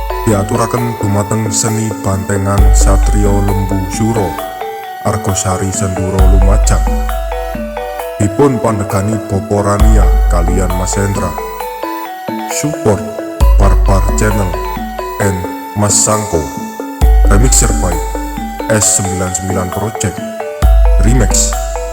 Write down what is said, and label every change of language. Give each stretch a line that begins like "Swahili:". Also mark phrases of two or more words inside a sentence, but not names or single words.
Javanese: diaturaken dumateng seni bantengan Satrio Lembu Suro Argosari Senduro Lumajang. Dipun pandegani Bopo Rania kalian Mas Hendra.
English: Support Barbar Channel and Mas Sangko. Remixer by S99 Project Remix.